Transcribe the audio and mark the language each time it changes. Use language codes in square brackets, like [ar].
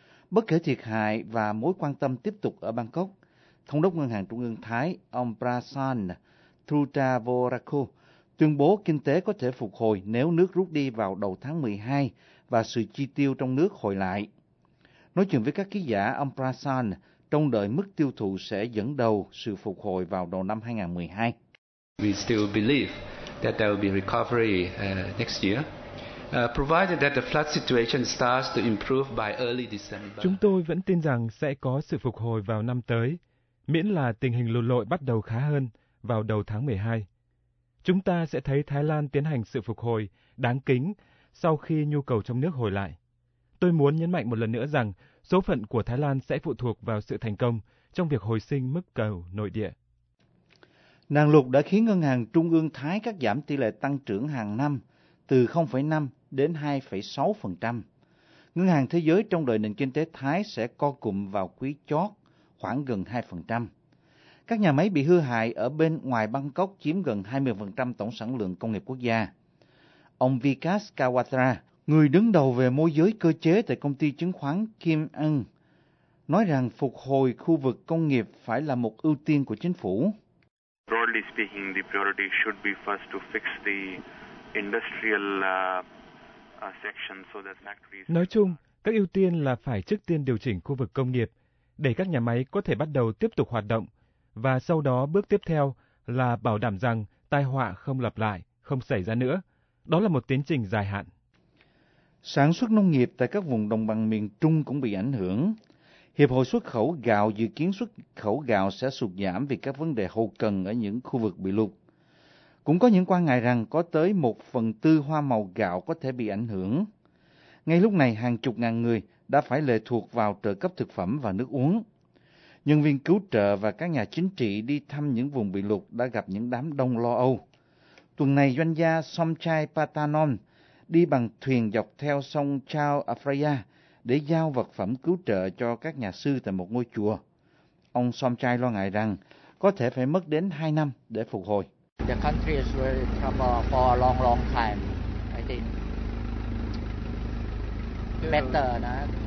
[vi] Bất kể thiệt hại và mối quan tâm tiếp tục ở Bangkok, Thống đốc Ngân hàng Trung ương Thái, ông Prasan Thutavorakul, tuyên bố kinh tế có thể phục hồi nếu nước rút đi vào đầu tháng 12 và sự chi tiêu trong nước hồi lại. Nói chuyện với các ký giả, ông Prasan trông đợi mức tiêu thụ sẽ dẫn đầu sự phục hồi vào đầu năm 2012. [en] We still believe that there will be recovery next year, provided that the flood situation starts to improve by early December. [vi] Chúng tôi vẫn tin rằng sẽ có sự phục hồi vào năm tới, miễn là tình hình lụt lội bắt đầu khá hơn vào đầu tháng 12. Chúng ta sẽ thấy Thái Lan tiến hành sự phục hồi đáng kính sau khi nhu cầu trong nước hồi lại. Tôi muốn nhấn mạnh một lần nữa rằng số phận của Thái Lan sẽ phụ thuộc vào sự thành công trong việc hồi sinh mức cầu nội địa. Nạn lụt đã khiến Ngân hàng Trung ương Thái cắt giảm tỷ lệ tăng trưởng hàng năm từ 0,5 đến 2,6%. Ngân hàng Thế giới trong đợi nền kinh tế Thái sẽ co cụm vào quý chót khoảng gần 2%. Các nhà máy bị hư hại ở bên ngoài Bangkok chiếm gần 20% tổng sản lượng công nghiệp quốc gia. Ông Vikas Kawatra, người đứng đầu về môi giới cơ chế tại công ty chứng khoán Kim Ng, nói rằng phục hồi khu vực công nghiệp phải là một ưu tiên của chính phủ. [en] Broadly speaking, the priority should be first to fix the industrial section so that factories. [vi] Nói chung, các ưu tiên là phải trước tiên điều chỉnh khu vực công nghiệp để các nhà máy có thể bắt đầu tiếp tục hoạt động, và sau đó bước tiếp theo là bảo đảm rằng tai họa không lặp lại, không xảy ra nữa. Đó là một tiến trình dài hạn. Sản xuất nông nghiệp tại các vùng đồng bằng miền Trung cũng bị ảnh hưởng. Hiệp hội xuất khẩu gạo dự kiến xuất khẩu gạo sẽ sụt giảm vì các vấn đề hậu cần ở những khu vực bị lụt. Cũng có những quan ngại rằng có tới 1/4 hoa màu gạo có thể bị ảnh hưởng. Ngay lúc này, hàng chục ngàn người đã phải lệ thuộc vào trợ cấp thực phẩm và nước uống. Nhân viên cứu trợ và các nhà chính trị đi thăm những vùng bị lụt đã gặp những đám đông lo âu. Tuần này, doanh gia Somchai Patanon đi bằng thuyền dọc theo sông Chao Phraya để giao vật phẩm cứu trợ cho các nhà sư tại một ngôi chùa. Ông Somchai lo ngại rằng có thể phải mất đến 2 năm để phục hồi. [en] The country is very troubled for a long, long time, I think. Better, no?